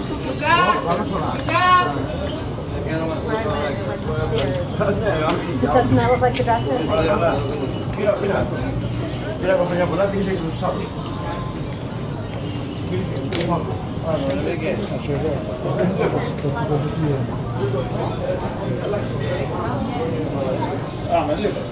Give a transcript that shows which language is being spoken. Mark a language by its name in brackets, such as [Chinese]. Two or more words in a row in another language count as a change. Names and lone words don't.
[English] Does that smell like the bathroom? [Spanish] Mira, compañía, por aquí dice cruzado. [Italian] Ah, ma lì